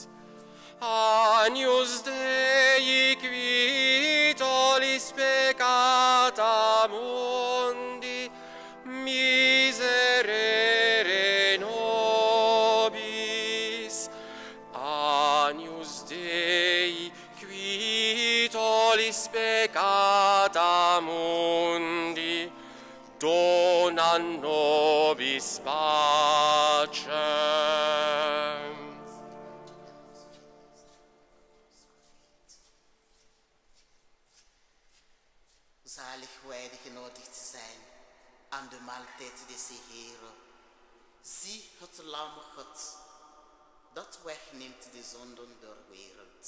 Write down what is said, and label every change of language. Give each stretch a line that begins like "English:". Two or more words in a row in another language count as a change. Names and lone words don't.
Latin: Agnus Dei qui tollis peccata mundi, miserere nobis. Agnus Dei qui tollis peccata mundi, dona nobis pacem.
Dutch: Zalig wij die genodigd zijn aan de maaltijd des Heeren. Zie het lam Gods, dat wegneemt de zonden der wereld.